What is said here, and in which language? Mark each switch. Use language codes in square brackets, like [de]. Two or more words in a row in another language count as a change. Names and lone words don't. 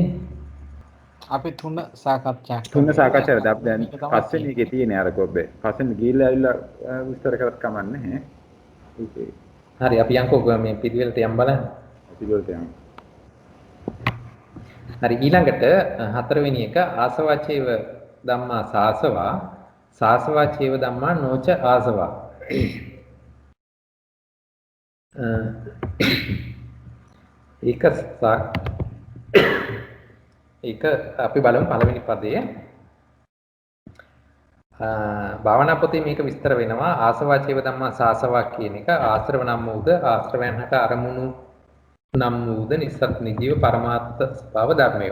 [si] අපි තුන සාකච්ඡා තුන සාකච්ඡා කරලා දැන් පස්වෙනි එකේ තියෙන්නේ අර කොබ්බේ. පස්වෙනි ගිහිල්ලා ඇවිල්ලා විස්තර කරත් කමන්නේ ඈ. ඒකේ. හරි අපි යන්කෝ මේ පිළිවෙලට යම් බලන්න. පිළිවෙලට යමු. හරි ඊළඟට හතරවෙනි එක [pi] ආසවාචේව ධම්මා සාසවා සාසවාචේව ධම්මා නොච ආසවා. [si] ඒක අපි බලමු පළවෙනි පදයේ භාවනා පොතේ මේක විස්තර වෙනවා [pi] ආසවාචේව ධම්මා සාසවා [si] කියන එක ආශ්‍රව නම් වූද ආශ්‍රවයන්ට අරමුණු නම් වූද නිසත් නිජීව පරමාර්ථ ස්වභාව ධර්මය.